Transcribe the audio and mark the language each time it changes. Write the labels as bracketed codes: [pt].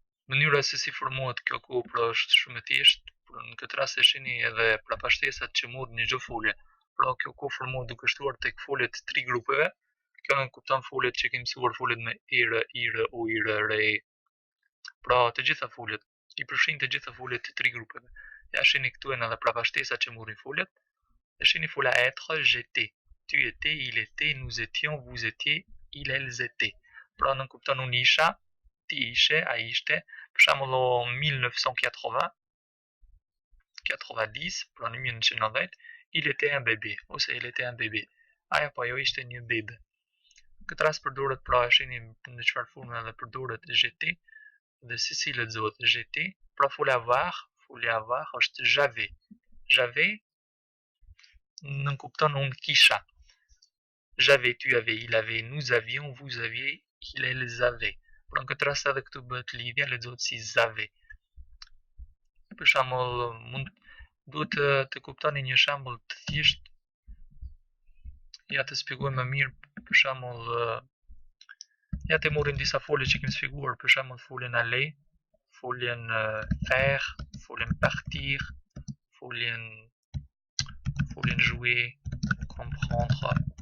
[sq] Mënyra se si formohet kjo kohë pra është shumë e thjeshtë, në këtë rast e shihni edhe prapashtesat që murrin në çdo folje. Pra kjo kohë formohet duke shtuar tek foljet të tri grupeve. Kjo nënkupton kupton foljet që kemi mësuar foljet me ire, u, re. Pra të gjitha foljet, i përfshin të gjitha foljet të tri grupeve. Ja shihni këtu janë edhe prapashtesat që murrin foljet. E shihni fola [fr] être, j'étais. Tu étais, il était, nous étions, vous étiez, il, elles étaient. [sq] Pra nënkupton unë isha, ti ishe, ai ishte. Për shembull [fr] en 1980, 90, [sq] pra në [fr] 1990, il était un bébé [sq] ose [fr] elle était un bébé. [sq] Ai apo ajo ishte një bebe. Këtë rast përdoret pra e shihni në çfarë forme edhe përdoret j'étais dhe si lexohet j'étais, pra folja avoir është j'avais. J'avais nënkupton unë kisha. [fr] J'avais, tu avais, il avait, nous avions, vous aviez, il, elles avaient. [sq] Por në këtë rast edhe këtu bëhet lidhja, lexohet si zave. Për shembull, duhet të kuptoni një shembull të thjesht. Ja të shpjegoj më mirë, për shembull, ja të morrim disa folje që kemi sfiguar, për shembull foljen aller, foljen faire, foljen partir, foljen jouer, comprendre.